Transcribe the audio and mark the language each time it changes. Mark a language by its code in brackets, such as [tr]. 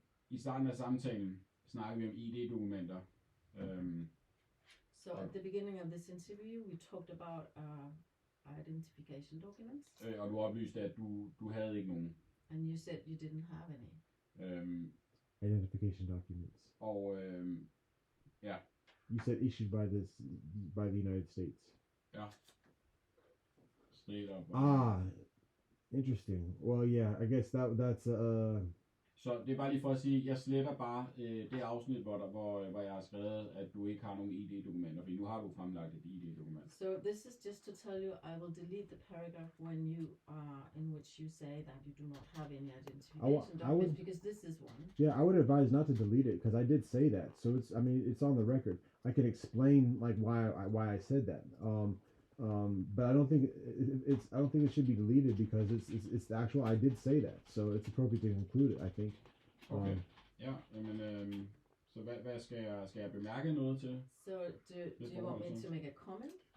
[da] I starten af samtalen snakker vi om ID-dokumenter. [en] So at the beginning of this interview, we talked about identification documents. [da] Og du oplyste, at du havde ikke nogen. [en] And you said you didn't have any. Identification documents. [da] Og ja. [en] You said issued by the United States. Ja. Straight up. Interesting. Well, yeah, I guess that's [da] Så det er bare lige for at sige, jeg sletter bare det afsnit, hvor jeg har skrevet, at du ikke har nogen ID-dokumenter, fordi nu har du fremlagt et ID-dokument. [en] So this is just to tell you, I will delete the paragraph in which you say that you do not have any identification documents, because this is one. Yeah, I would advise not to delete it because I did say that. So it's on the record. I can explain like why I said that. But I don't think it should be deleted because it's the actual. I did say that, so it's appropriate to include it. I think. Okay. [da] Ja, men så hvad skal jeg bemærke noget til? [en] So do you want me to make a comment?